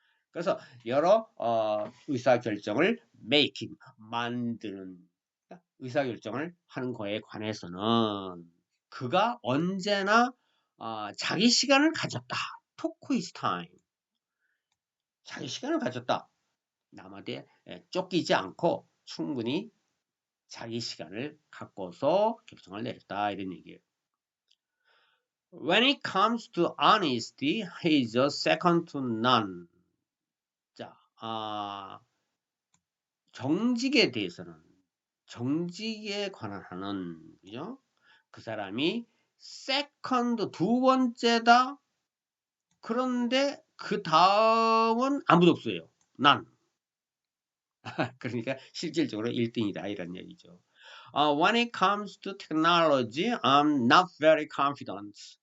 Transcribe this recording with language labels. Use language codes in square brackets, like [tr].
[ko] 그래서 여러 의사결정을 making, 만드는 의사결정을 하는 거에 관해서는 그가 언제나 자기 시간을 가졌다. took his time. 자기 시간을 가졌다. 남한테 쫓기지 않고 충분히 자기 시간을 갖고서 결정을 내렸다. 이런 얘기예요. [en] When it comes to honesty, he is a second to none. [ko] 자, 정직에 대해서는 정직에 관한 하는 그죠? 그 사람이 세컨드 두 번째다. 그런데 그 다음은 아무도 없어요. 난. 그러니까 실질적으로 1등이다 이런 얘기죠. [en] When it comes to technology, I'm not very confident.